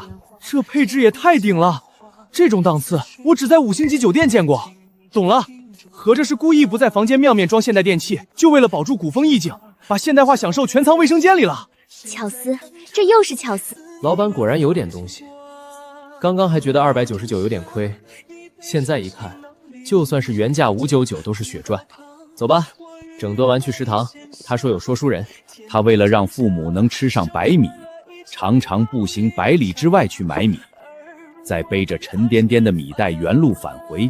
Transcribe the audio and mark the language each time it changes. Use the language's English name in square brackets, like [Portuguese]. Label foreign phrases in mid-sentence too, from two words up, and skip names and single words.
[Chinese] 這配置也太頂了，這種檔次我只在5星級酒店見過。懂了，合着是故意不在房間面裝現代電器，就為了保住古風意境，把現代化享受全藏衛生間裡了。巧思，這又是巧思。老闆果然有點東西，剛剛還覺得299有點虧，現在一看，就算是原價599都是血賺。走吧，整頓完去食堂。他說有說書人，他為了讓父母能吃上白米，常常步行100里之外去买米，再背着沉甸甸的米袋原路返回。